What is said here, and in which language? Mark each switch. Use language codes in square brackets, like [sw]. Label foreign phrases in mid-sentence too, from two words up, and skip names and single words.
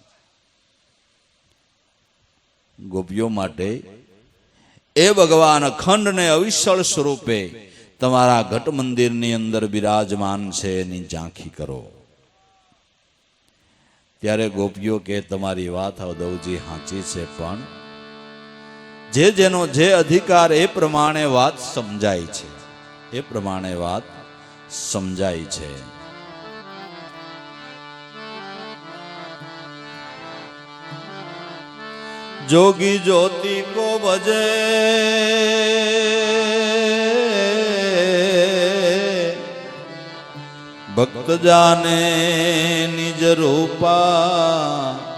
[gu] ગોપીઓ માટે એ ભગવાન અખંડ ને અવિચળ સ્વરૂપે તમારા ઘટ મંદિરની અંદર બિરાજમાન છે, એની ઝાંખી કરો. ત્યારે ગોપીઓ કે તમારી વાત અવધવજી સાચી છે, પણ જે જેનો જે અધિકાર એ પ્રમાણે વાત સમજાય છે, એ પ્રમાણે વાત સમજાય છે. [hi] जोगी ज्योति को भजे भक्त जाने निज रूपा